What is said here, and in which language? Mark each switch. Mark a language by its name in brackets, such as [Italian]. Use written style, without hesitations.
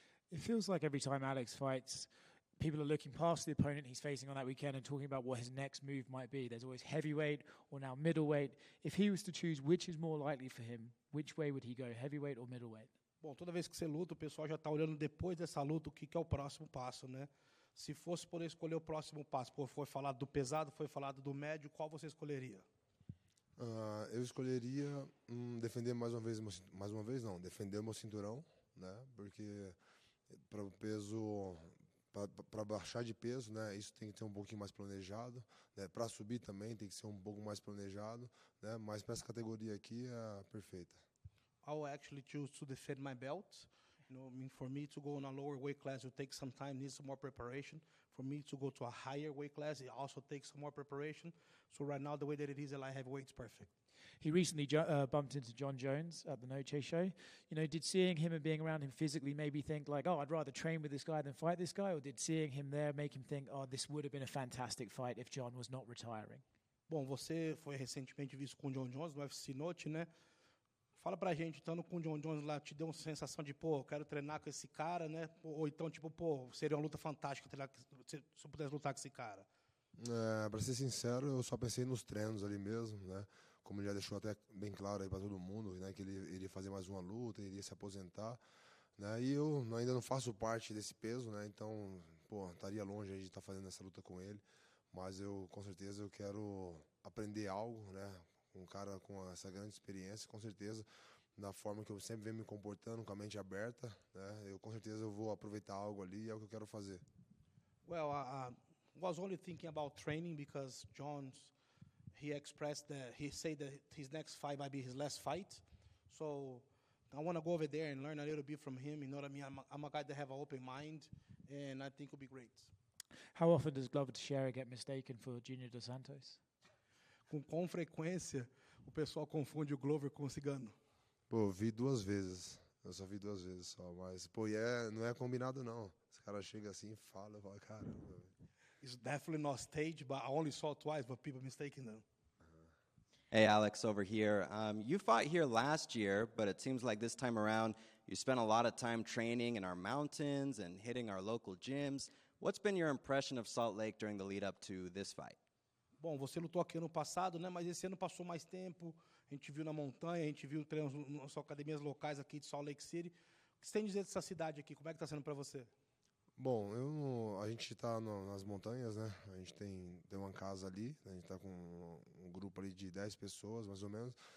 [English] It feels like every time Alex fights, people are looking past the opponent he's facing on that weekend and talking about what his next move might be. There's always heavyweight or now middleweight. If he was to choose which is more likely for him, which way would he go, heavyweight or middleweight? [Portuguese] Bom, toda vez que você luta, o pessoal já está olhando depois dessa luta o que é o próximo passo, né? Se fosse poder escolher o próximo passo, foi falado do pesado, foi falado do médio, qual você escolheria? Eu escolheria defender defender o meu cinturão, né? Porque para o peso, para baixar de peso, né? Isso tem que ser um pouquinho mais planejado, né? Para subir também tem que ser um pouco mais planejado, né? Mas para essa categoria aqui é perfeita. [English] I will actually choose to defend my belt. I mean, for me to go in a lower weight class, it will take some time, needs some more preparation. For me to go to a higher weight class, it also takes some more preparation. So right now, the way that it is, the light heavyweight is perfect. He recently bumped into John Jones at the Noche show. Did seeing him and being around him physically maybe think like, oh, I'd rather train with this guy than fight this guy? Or did seeing him there make him think, oh, this would have been a fantastic fight if John was not retiring? [Portuguese] Bom, você foi recentemente visto com o John Jones no UFC Note, né? Fala pra gente, estando com o John Jones lá, te deu uma sensação de, pô, eu quero treinar com esse cara, né? Ou então, tipo, pô, seria uma luta fantástica se eu pudesse lutar com esse cara? Para ser sincero, eu só pensei nos treinos ali mesmo, né? Como ele já deixou até bem claro aí para todo mundo, né? Que ele iria fazer mais uma luta, iria se aposentar, né? E eu ainda não faço parte desse peso, né? Então, pô, estaria longe de estar fazendo essa luta com ele. Mas com certeza, eu quero aprender algo, né? Um cara com essa grande experiência, com certeza, da forma que eu sempre venho me comportando, com a mente aberta, né? Com certeza eu vou aproveitar algo ali, é o que eu quero fazer. [English] Well, I was only thinking about training because he expressed that he said that his next fight might be his last fight. So I want to go over there and learn a little bit from him. You know what I mean? I'm a guy that have an open mind, and I think it'll be great. How often does Glover Teixeira get mistaken for Junior Dos Santos? [Portuguese] Com frequência, o pessoal confunde o Glover com o Cigano. Pô, vi 2 vezes. Eu só vi 2 vezes só, mas, pô, não é combinado, não. Os caras chegam assim e falam, eu falo, caramba. [English] It's definitely not staged, but I only saw it twice, but people mistaken them. Hey, Alex, over here. You fought here last year, but it seems like this time around you spent a lot of time training in our mountains and hitting our local gyms. What's been your impression of Salt Lake during the lead-up to this fight? [Portuguese] Bom, você lutou aqui ano passado, né? Mas esse ano passou mais tempo. A gente viu na montanha, a gente viu treinos nas academias locais aqui de Salt Lake City. O que você tem a dizer dessa cidade aqui? Como é que está sendo para você? Bom, a gente está nas montanhas, né? A gente tem uma casa ali, né? A gente está com um grupo ali de 10 pessoas, mais ou menos.